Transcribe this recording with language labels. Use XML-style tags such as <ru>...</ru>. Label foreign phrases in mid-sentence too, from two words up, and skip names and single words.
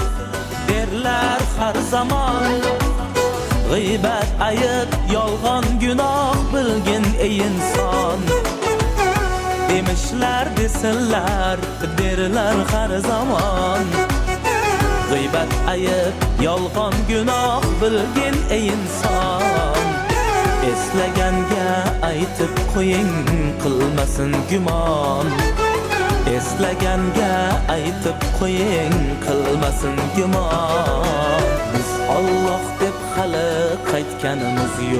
<tr>derler her zaman</tr> <uz>g'iybat ayıp yolg'on gunoh bilgin ey inson</uz> <tr>demişler desinler derler her zaman</tr> <uz>g'iybat ayıp yolg'on gunoh bilgin ey inson eslaganga aytib qo'ying qilmasin gumon eslaganga aytib qo'ying qilmasin gumon biz Alloh deb hali qaytganimiz</uz>